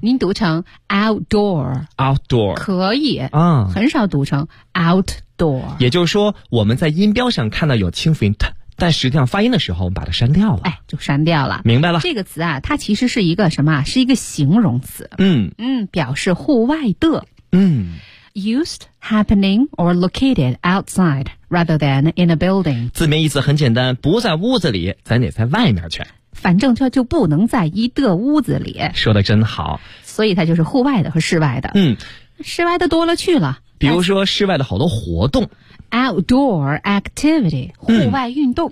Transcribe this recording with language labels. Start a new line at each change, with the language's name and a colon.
Chinese: 您读成 outdoor，
English: outdoor
Chinese: 可以啊、嗯，很少读成 outdoor。也就是说，我们在音标上看到有轻辅音特，但实际上发音的时候，我们把它删掉了。哎，就删掉了。明白了。这个词啊，它其实是一个什么？是一个形容词。嗯嗯，表示户外的。嗯。
English: Used, happening, or located outside rather than in a building.
Chinese: 字面意思很简单，不在屋子里，咱得在外面去。反正就不能在一的屋子里。说的真好。所以它就是户外的和室外的。嗯，室外的多了去了。比如说室外的好多活动。
English: Outdoor activity,
Chinese: 户外运动、